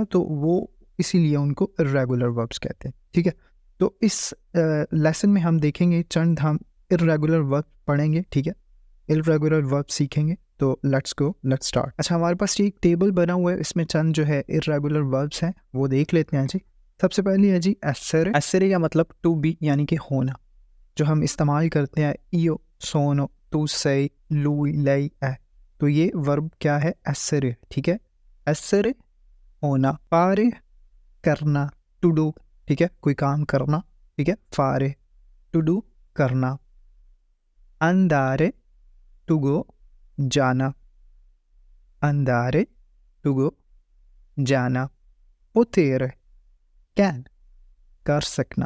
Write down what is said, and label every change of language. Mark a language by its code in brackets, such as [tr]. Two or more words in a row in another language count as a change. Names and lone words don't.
[hi] तो वो इसीलिए उनको [en] irregular verbs [hi] कहते हैं। ठीक है, तो इस लेसन में हम देखेंगे चंद हम [en] irregular verb [hi] पढ़ेंगे। ठीक है, [en] irregular verb [hi] सीखेंगे। तो [en] let's go, let's start. [hi] अच्छा, हमारे पास ये एक टेबल बना हुआ है, इसमें चंद जो है [en] irregular verbs [hi] हैं वो देख लेते हैं जी। सबसे पहले है जी एसेरे। एसेरे का मतलब [en] to be [hi] यानी कि होना, जो हम इस्तेमाल करते हैं [it] io sono tu sei lui lei è। [hi] तो ये वर्ब क्या है? एसेरे। ठीक है, एसेरे होना, फारे करना, [en] to do. [hi] ठीक है, कोई काम करना। ठीक है, फारे [en] to do [hi] करना, अंदारे [en] to go [hi] जाना, अंदारे [en] to go [hi] जाना, पोतेरे कैन कर सकना।